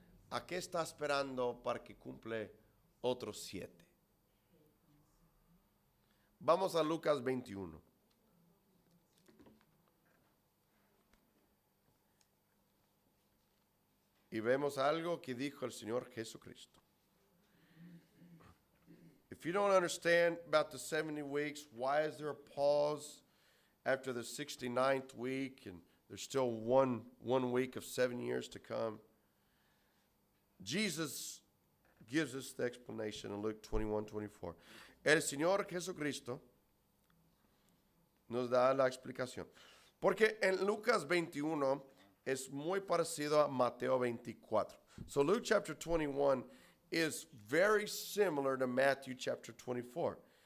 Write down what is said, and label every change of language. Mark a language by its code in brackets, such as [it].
[es] ¿A qué está esperando para que cumple otros 7? Vamos a Lucas 21. Y vemos algo que dijo el Señor Jesucristo. [en] If you don't understand about the 70 weeks, why is there a pause after the 69th week and there's still one week of 7 years to come? Jesus gives us the explanation in Luke 21:24. [es] El Señor Jesucristo nos da la explicación. Porque en Lucas 21 es muy parecido a Mateo 24. [en] So Luke chapter 21 is very similar to Matthew chapter 24.